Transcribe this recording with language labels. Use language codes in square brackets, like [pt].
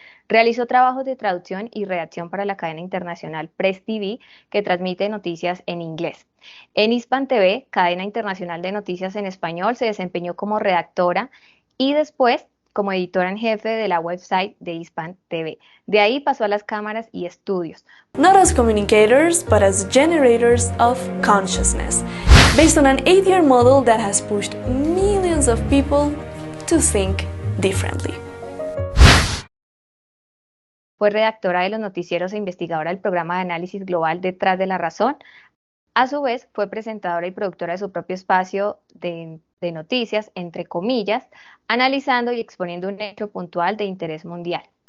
[es] Realizó trabajos de traducción y redacción para la cadena internacional Press TV, que transmite noticias en inglés. En Hispan TV, cadena internacional de noticias en español, se desempeñó como redactora y después como editora en jefe de la website de Hispan TV. De ahí pasó a las cámaras y estudios. [en] Not as communicators, but as generators of consciousness, based on an 8-year model that has pushed millions of people to think differently. [es] Fue redactora de los noticieros e investigadora del programa de análisis global Detrás de la Razón. A su vez, fue presentadora y productora de su propio espacio de noticias, entre comillas, analizando y exponiendo un hecho puntual de interés mundial.